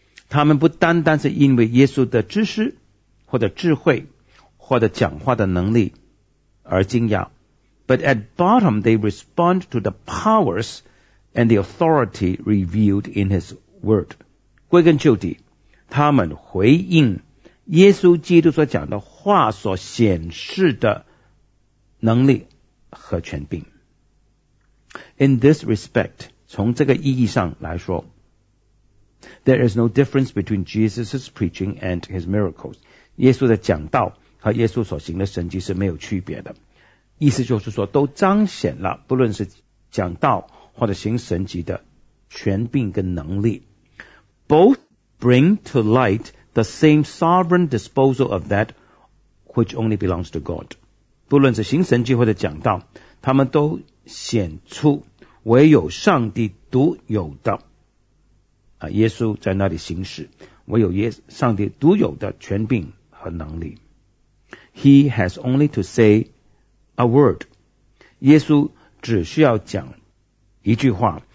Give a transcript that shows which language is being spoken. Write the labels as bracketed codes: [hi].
[zh] 他们不单单是因为耶稣的知识或者智慧或者讲话的能力而惊讶， [en] but at bottom they respond to the powers and the authority revealed in his word. [zh] 归根究底，他们回应耶稣基督所讲的话所显示的能力和权柄。 [en] In this respect, [zh] 从这个意义上来说， [en] there is no difference between Jesus' preaching and his miracles. [zh] 耶稣的讲道和耶稣所行的神迹是没有区别的，意思就是说都彰显了不论是讲道或者行神迹的权柄跟能力。 [en] Both bring to light the same sovereign disposal of that which only belongs to God. [zh] 不论是行神迹或者讲道，他们都显出唯有上帝独有的，耶稣在那里行事，唯有上帝独有的权柄和能力。 [en] He has only to say a word. [zh] 耶稣只需要讲一句话。